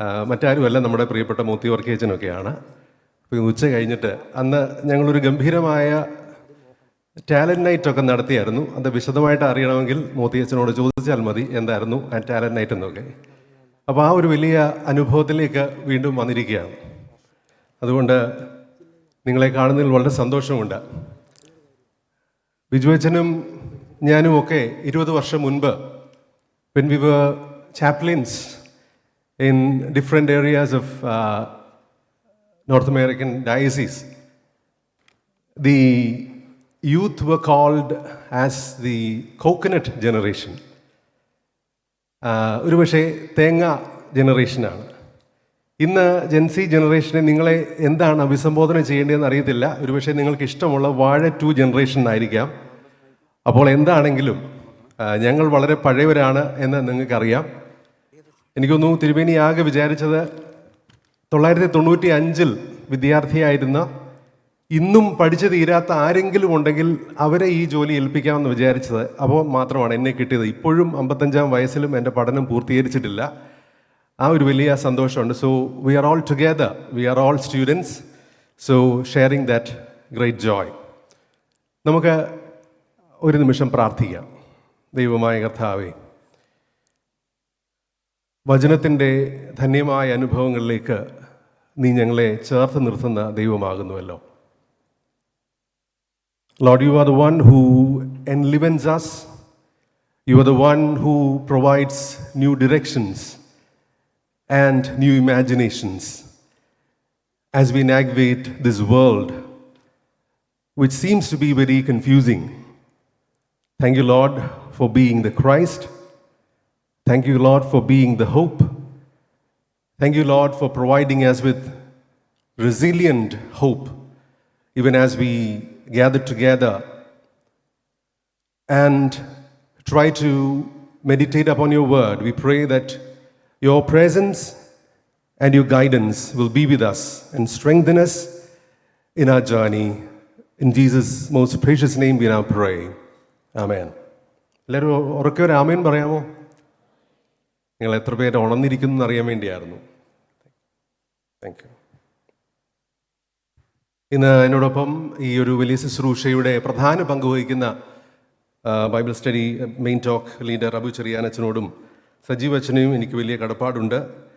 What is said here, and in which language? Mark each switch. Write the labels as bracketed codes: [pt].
[ml] മറ്റാരുമല്ല, നമ്മുടെ പ്രിയപ്പെട്ട മൂത്തി വർക്കേച്ചനൊക്കെയാണ്. അപ്പോൾ ഉച്ച കഴിഞ്ഞിട്ട് അന്ന് ഞങ്ങളൊരു ഗംഭീരമായ ടാലൻറ്റ് നൈറ്റൊക്കെ നടത്തിയായിരുന്നു. അത് വിശദമായിട്ട് അറിയണമെങ്കിൽ മോത്തിയച്ഛനോട് ചോദിച്ചാൽ മതി എന്തായിരുന്നു ആ ടാലൻറ്റ് നൈറ്റ് എന്നൊക്കെ. അപ്പോൾ ആ ഒരു വലിയ അനുഭവത്തിലേക്ക് വീണ്ടും വന്നിരിക്കുകയാണ്. അതുകൊണ്ട് നിങ്ങളെ കാണുന്നതിൽ വളരെ സന്തോഷമുണ്ട്. ബിജുവച്ചനും ഞാനും ഒക്കെ 20 വർഷം മുൻപ്, [en] when we were chaplains in different areas of North American diocese, the youth were called as the coconut generation. [ml] ഒരുപക്ഷെ തേങ്ങ ജനറേഷനാണ്. ഇന്ന് ജെൻസി ജനറേഷനെ നിങ്ങളെ എന്താണ് അഭിസംബോധന ചെയ്യേണ്ടതെന്ന് അറിയത്തില്ല. ഒരുപക്ഷെ നിങ്ങൾക്ക് ഇഷ്ടമുള്ള വാഴ 2 ജനറേഷൻ ആയിരിക്കാം. അപ്പോൾ എന്താണെങ്കിലും ഞങ്ങൾ വളരെ പഴയവരാണ് എന്ന് നിങ്ങൾക്കറിയാം. എനിക്കൊന്നു തിരുമേനി ആകെ വിചാരിച്ചത് 1995 വിദ്യാർത്ഥിയായിരുന്ന, ഇന്നും പഠിച്ചു തീരാത്ത ആരെങ്കിലും ഉണ്ടെങ്കിൽ അവരെ ഈ ജോലി ഏൽപ്പിക്കാമെന്ന് വിചാരിച്ചത്. അപ്പോൾ മാത്രമാണ് എന്നെ കിട്ടിയത്. ഇപ്പോഴും 55-ാം വയസ്സിലും എൻ്റെ പഠനം പൂർത്തീകരിച്ചിട്ടില്ല. ആ ഒരു വലിയ സന്തോഷമുണ്ട്. [en] So we are all together, we are all students, so sharing that great joy. [ml] നമുക്ക് ഒരു നിമിഷം പ്രാർത്ഥിക്കാം. ദൈവമായ കർത്താവേ, വചനത്തിൻ്റെ ധന്യമായ അനുഭവങ്ങളിലേക്ക് നീ ഞങ്ങളെ ചേർത്ത് നിർത്തുന്ന ദൈവമാകുന്നുവല്ലോ. [en] Lord, you are the one who enlivens us. You are the one who provides new directions and new imaginations as we navigate this world, which seems to be very confusing. Thank you, Lord, for being the Christ. Thank you, Lord, for being the hope. Thank you, Lord, for providing us with resilient hope, even as we gather together and try to meditate upon your word. We pray that your presence and your guidance will be with us and strengthen us in our journey. In Jesus' most precious name we now pray. [ml] Amen. എല്ലാവരും ഉറക്കെ ഒരു ആമേൻ പറയാമോ? നിങ്ങൾ എത്ര പേര് ഉണർന്നിരിക്കുന്നു എന്നറിയാൻ വേണ്ടിയായിരുന്നു. Thank you. ഇന്ന് എന്നോടൊപ്പം ഈ ഒരു വലിയ ശുശ്രൂഷയുടെ പ്രധാന പങ്ക് വഹിക്കുന്ന Bible study main talk leader Abu ചെറിയാനച്ഛനോടും Sajeev അച്ഛനെയും എനിക്ക് വലിയ കടപ്പാടുണ്ട്.